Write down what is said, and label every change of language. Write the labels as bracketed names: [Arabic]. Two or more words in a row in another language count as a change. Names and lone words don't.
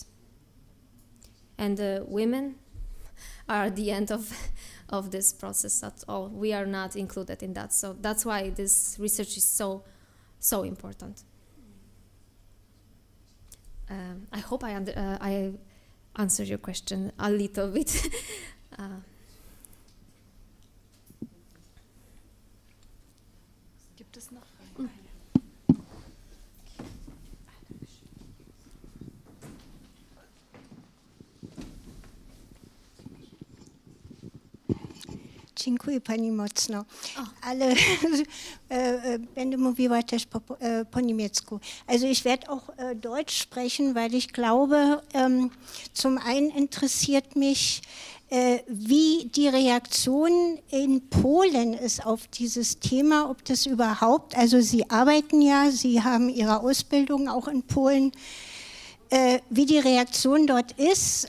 [English] And women are at the end of this process at all. We are not included in that. So that's why this research is so important. I hope I answered your question a little bit. [German] Gibt es noch? [Polish] Dziękuję Pani mocno. Ale będę mówiła też po niemiecku. [German] Also ich werde auch Deutsch sprechen, weil ich glaube, zum einen interessiert mich, wie die Reaktion in Polen ist auf dieses Thema, ob das überhaupt, also Sie arbeiten ja, Sie haben Ihre Ausbildung auch in Polen, wie die Reaktion dort ist.